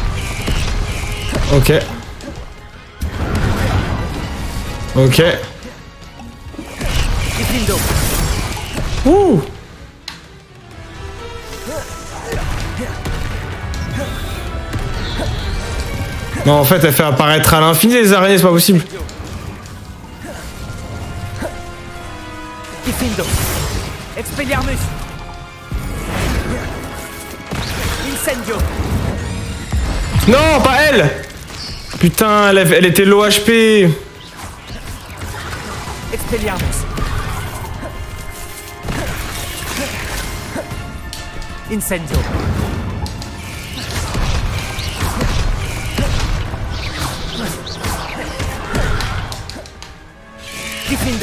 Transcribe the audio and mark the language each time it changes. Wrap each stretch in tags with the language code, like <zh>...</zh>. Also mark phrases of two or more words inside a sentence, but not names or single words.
<fr>Ok. Ok. Diffindo. Ouh. Non, en fait, elle fait apparaître à l'infini les araignées, c'est pas possible. Diffindo. Expelliarmus. Incendio. Non, pas elle. Putain, elle était</fr> <en>low HP.</en> <fr>Expelliarmus. Incendio. Diffindo.</fr>